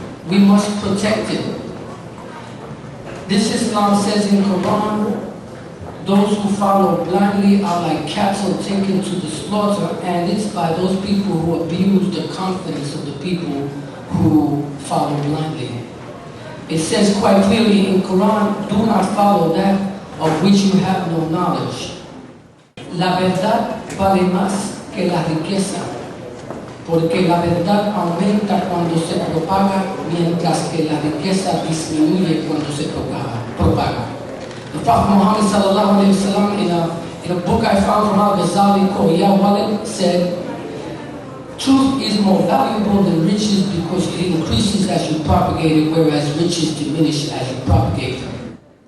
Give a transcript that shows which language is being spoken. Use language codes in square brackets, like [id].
[en] We must protect it. This Islam says in Quran, those who follow blindly are like cattle taken to the slaughter, and it's by those people who abuse the confidence of the people who follow blindly. It says quite clearly in Quran, do not follow that of which you have no knowledge. [es] La verdad vale más que la riqueza, porque la verdad aumenta cuando se propaga, mientras que la riqueza disminuye cuando se propaga. [en] The Prophet Muhammad [ar] sallallahu alayhi wa sallam, [en] in a book I found from Al-Ghazali called Ya Walid, said, truth is more valuable than riches because it increases as you propagate it, whereas riches diminish as you propagate them.